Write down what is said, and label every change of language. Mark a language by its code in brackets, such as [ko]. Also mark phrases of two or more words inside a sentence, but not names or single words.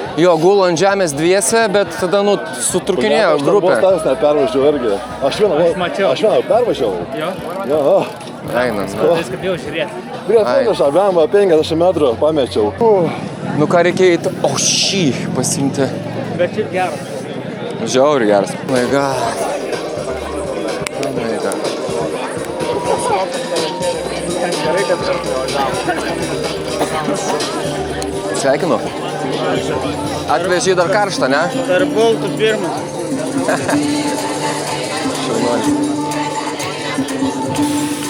[lt] Jo, gulo ant žemės dviese, bet tada, nu, sutrukinėjo grupė. Aš tavęs nepervažiavau irgi. Aš vieną pervažiavau. Jo? Jo. Eina, Viską bijau žiūrėti. Prie finišą, blemba, 50 metrų pamečiau. Nu, ką reikia eiti? O, šį pasimti. Bet šiaip geras. Žiauriai geras. [en] Oh my god. Oh my god. [lt] Sveikinu. Atvežė dar karštą, ne? Dar boltų pirmas. Šaunuolis.